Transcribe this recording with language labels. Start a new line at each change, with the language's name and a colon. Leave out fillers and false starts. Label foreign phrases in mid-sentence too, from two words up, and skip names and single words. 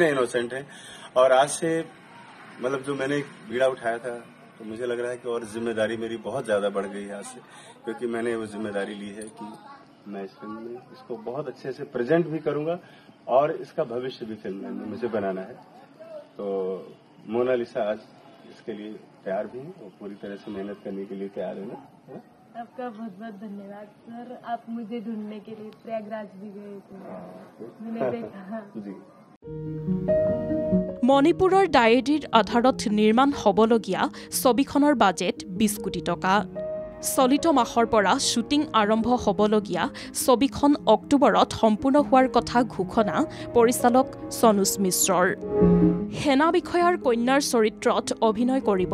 Hindi: इनोसेंट हैं और आज से मतलब जो मैंने बीड़ा उठाया था तो मुझे लग रहा है कि और जिम्मेदारी मेरी बहुत ज्यादा बढ़ गई है आज से क्योंकि मैंने वो जिम्मेदारी ली है कि मैं इस फिल्म में इसको बहुत अच्छे से प्रेजेंट भी करूंगा और इसका भविष्य भी फिल्म में मुझे बनाना है तो मोनालिसा आज इसके लिए तैयार भी है और पूरी तरह से मेहनत करने के लिए तैयार है ना आपका बहुत बहुत धन्यवाद सर आप मुझे ढूंढने के लिए प्रयागराज भी गए थे मैंने देखा जी
Assamese: মণিপুৰৰ ডায়েৰীৰ আধাৰত নিৰ্মাণ হ'বলগীয়া ছবিখনৰ বাজেট 20 কোটি টকা চলিত মাহৰ পৰা শ্বুটিং আৰম্ভ হ'বলগীয়া ছবিখন অক্টোবৰত সম্পূৰ্ণ হোৱাৰ কথা ঘোষণা পৰিচালক সনুজ মিশ্ৰৰ সেনা বিষয়াৰ কন্যাৰ চৰিত্ৰত অভিনয় কৰিব